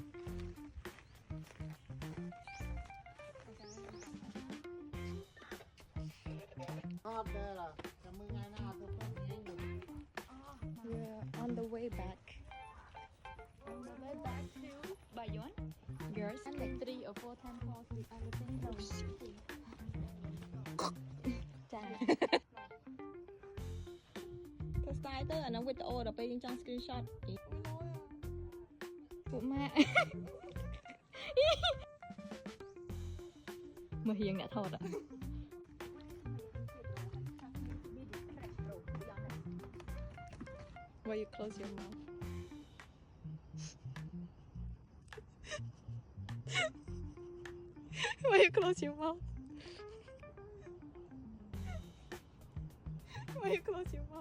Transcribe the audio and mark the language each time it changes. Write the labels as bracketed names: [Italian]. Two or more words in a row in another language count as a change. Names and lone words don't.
[Khmer] អត់ដែរឡាចាំមើលថ្ងៃណាអត់ទៅទៅវិញ [English] Yeah, on the way back. On the way back to Bayonne, Girls, and like 3 or 4 temples with everything. [Khmer] ចា ទៅស្ទាយទៅអានោះវីដេអូដល់ពេលយើងចង់ screenshot ពួកម៉ាក់មើលហៀងអ្នកថត [English] Why you close your mouth? Why you close your mouth? Why you close your mouth?